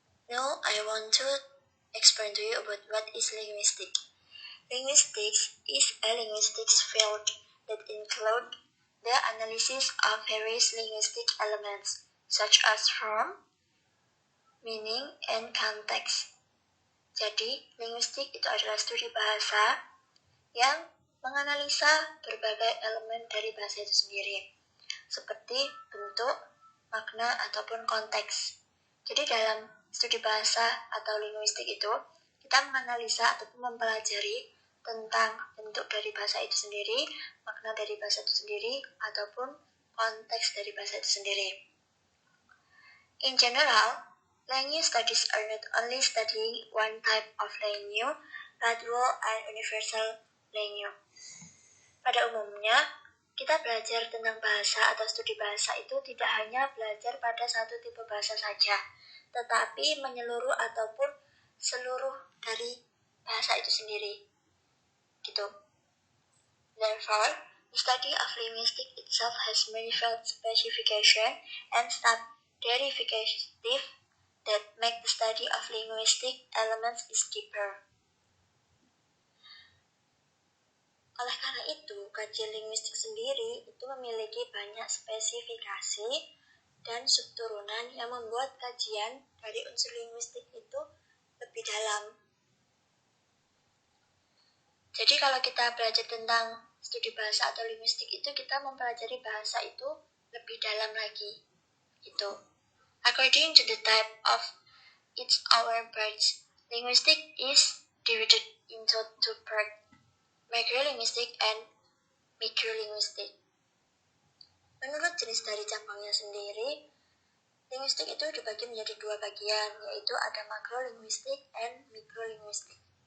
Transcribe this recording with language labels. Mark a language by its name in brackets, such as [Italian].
[English] Now I want to explain to you about what is linguistic. Linguistics is a linguistics field that includes the analysis of various linguistic elements such as form, meaning, and context. [Indonesian] Jadi, linguistik itu adalah studi bahasa yang menganalisa berbagai elemen dari bahasa itu sendiri, seperti bentuk, makna, ataupun konteks. Jadi dalam studi bahasa atau linguistik itu, kita menganalisa ataupun mempelajari tentang bentuk dari bahasa itu sendiri, makna dari bahasa itu sendiri, ataupun konteks dari bahasa itu sendiri. [English] In general, language studies are not only studying one type of language, but dual and universal language. [Indonesian] Pada umumnya, kita belajar tentang bahasa atau studi bahasa itu tidak hanya belajar pada satu tipe bahasa saja, tetapi menyeluruh ataupun seluruh dari bahasa itu sendiri. Gitu. [English] Therefore, the study of linguistics itself has manifold specification and sub-derivative that make the study of linguistic elements is deeper. [Indonesian] Oleh karena itu, kajian linguistik sendiri itu memiliki banyak spesifikasi dan subturunan yang membuat kajian dari unsur linguistik itu lebih dalam. Jadi kalau kita belajar tentang studi bahasa atau linguistik itu, kita mempelajari bahasa itu lebih dalam lagi. Gitu. [English] According to the type of its our parts, linguistic is divided into two parts, macrolinguistic and microlinguistic. [Indonesian] Menurut jenis dari cabangnya sendiri, linguistik itu dibagi menjadi dua bagian, yaitu ada makrolinguistik [English] and microlinguistic.